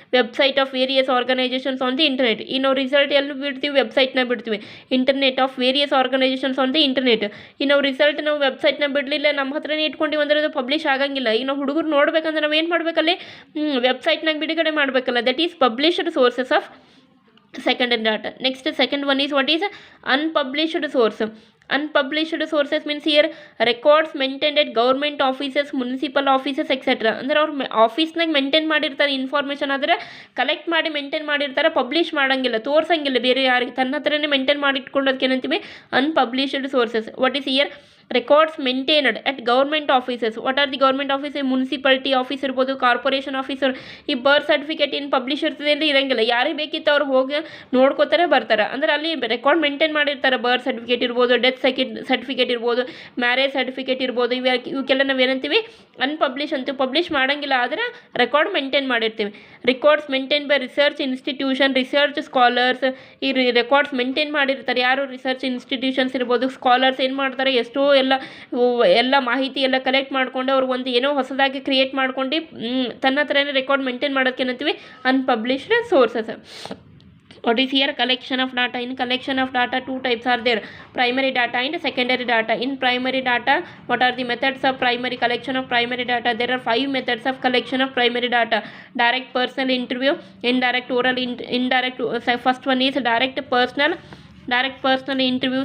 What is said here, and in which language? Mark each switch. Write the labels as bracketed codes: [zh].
[en] Website of various organisations on the internet. [kn] ಈ ನಾವು result ಎಲ್ಲಿ ಬಿಡ್ತೀವಿ, ವೆಬ್ಸೈಟ್ನ ಬಿಡ್ತೀವಿ. [en] Internet of various organisations on the internet. [kn] ಈ ನಾವು ರಿಸಲ್ಟ್ ನಾವು ವೆಬ್ಸೈಟ್ನ ಬಿಡಲಿಲ್ಲ, ನಮ್ಮ ಹತ್ರನೇ ಇಟ್ಕೊಂಡಿವಿ ಅಂದರೆ ಅದು ಪಬ್ಲಿಷ್ ಆಗಂಗಿಲ್ಲ. ಈಗ ನಾವು ಹುಡುಗರು ನೋಡ್ಬೇಕಂದ್ರೆ ನಾವು ಏನು ಮಾಡಬೇಕಲ್ಲಿ, ವೆಬ್ಸೈಟ್ನಾಗ ಬಿಡುಗಡೆ ಮಾಡಬೇಕಲ್ಲ. [en] That is published sources of secondary data. Next, second one is what is unpublished source. Unpublished sources means here records maintained at government offices, municipal offices, etc. [kn] ಅಂದರೆ ಅವ್ರು ಆಫೀಸ್ನಾಗ ಮೇಂಟೈನ್ ಮಾಡಿರ್ತಾರೆ ಇನ್ಫಾರ್ಮೇಷನ್, ಆದರೆ ಕಲೆಕ್ಟ್ ಮಾಡಿ ಮೇಂಟೈನ್ ಮಾಡಿರ್ತಾರೆ, publish ಮಾಡೋಂಗಿಲ್ಲ, ತೋರ್ಸಂಗಿಲ್ಲ ಬೇರೆ ಯಾರಿಗೆ, ತನ್ನ ಹತ್ರನೇ ಮೇಂಟೈನ್ ಮಾಡಿ ಇಟ್ಕೊಂಡೋದಕ್ಕೆ ಏನಂತೀವಿ ಅನ್ಪಬ್ಲಿಷ್ಡ್ sources. [en] What is here records maintained at government offices. What are the government offices? [kn] Municipality office ಇರ್ಬೋದು, ಕಾರ್ಪೊರೇಷನ್ ಆಫೀಸರ್. ಈ ಬರ್ತ್ ಸರ್ಟಿಫಿಕೇಟ್ ಇನ್ ಪಬ್ಲಿಷರ್ಸ್ದಲ್ಲಿ ಇರಂಗಿಲ್ಲ, ಯಾರಿಗೆ ಬೇಕಿತ್ತು ಅವ್ರು ಹೋಗಿ ನೋಡ್ಕೋತಾರೆ ಬರ್ತಾರೆ. ಅಂದರೆ ಅಲ್ಲಿ ರೆಕಾರ್ಡ್ ಮೇಂಟೈನ್ ಮಾಡಿರ್ತಾರೆ. ಬರ್ತ್ ಸರ್ಟಿಫಿಕೇಟ್ ಇರ್ಬೋದು, ಡೆತ್ ಸರ್ಟಿಫಿಕೇಟ್ ಇರ್ಬೋದು, ಮ್ಯಾರೇಜ್ ಸರ್ಟಿಫಿಕೇಟ್ ಇರ್ಬೋದು. ಇವಕ್ಕೆಲ್ಲ ನಾವು ಏನಂತೀವಿ ಅನ್ಪಬ್ಲಿಷ್ ಅಂತೀವಿ. ಪಬ್ಲಿಷ್ ಮಾಡೋಂಗಿಲ್ಲ, ಆದರೆ ರೆಕಾರ್ಡ್ ಮೇಂಟೈನ್ ಮಾಡಿರ್ತೀವಿ. [en] Records maintain by research institution, research scholars. [kn] ಈ ರೆಕಾರ್ಡ್ಸ್ ಮೇಂಟೈನ್ ಮಾಡಿರ್ತಾರೆ ಯಾರು, ರಿಸರ್ಚ್ ಇನ್ಸ್ಟಿಟ್ಯೂಷನ್ಸ್ ಇರ್ಬೋದು, ಸ್ಕಾಲರ್ಸ್ ಏನು ಮಾಡ್ತಾರೆ, ಎಷ್ಟೋ ಎಲ್ಲ ಮಾಹಿತಿ ಎಲ್ಲ ಕಲೆಕ್ಟ್ ಮಾಡ್ಕೊಂಡು ಅವ್ರು ಒಂದು ಏನೋ ಹೊಸದಾಗಿ ಕ್ರಿಯೇಟ್ ಮಾಡ್ಕೊಂಡು ತನ್ನ ಹತ್ರನೇ ರೆಕಾರ್ಡ್ ಮೇಂಟೈನ್ ಮಾಡೋದಕ್ಕೆ ಏನಂತೀವಿ ಅನ್ಪಬ್ಲಿಷ್ಡ್ sources. [en] What is here? Collection of data. In collection of data, two types are there: primary data and secondary data. In primary data, what are the methods of primary collection of primary data? There are 5 methods of collection of primary data: direct personal interview, indirect oral, indirect. First one is direct personal interview.